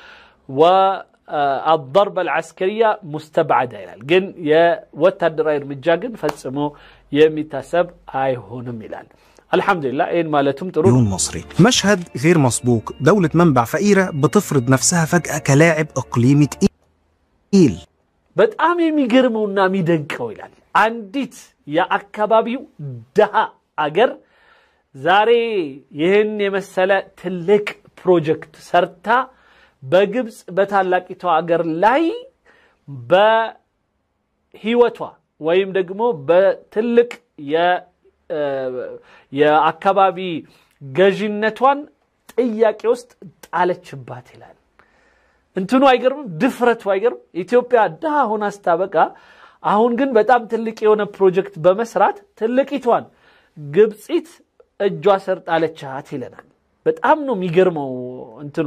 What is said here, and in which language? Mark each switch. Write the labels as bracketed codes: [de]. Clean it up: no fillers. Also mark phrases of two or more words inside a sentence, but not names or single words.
[ar] والضربه العسكريه مستبعده [am] ይላል ግን የወታደራዊ እርምጃ ግን ፈጽሞ የሚታሰብ አይሆንም ይላል [ar] الحمد لله إن مالتهم تروح مصري مشهد غير مسبوق دولة منبع فقيرة بتفرض نفسها فجأة كلاعب إقليمي تقيل [am] በጣም የሚገርመውና የሚደንቀው ይላል አንዲት የአካባቢው ደሃ አገር ዛሬ ይህን የመሰለ ትልቅ ፕሮጀክት ሰርታ በግብጽ በታላቂቷ አገር ላይ በህይወቷ ወይም ደግሞ በትልቅ የአካባቢ ገዥነቷን ጥያቄ ውስጥ ጣለችባት ይላል እንትኑ አይገርም ድፍረቱ አይገርም ኢትዮጵያ ደሃ ሆና ስታበቃ አሁን ግን በጣም ትልቅ የሆነ ፕሮጀክት በመስራት ትልቂቷን ግብጽት እጇ ስር ጣለቻት ይለናል በጣም ነው የሚገርመው እንትኑ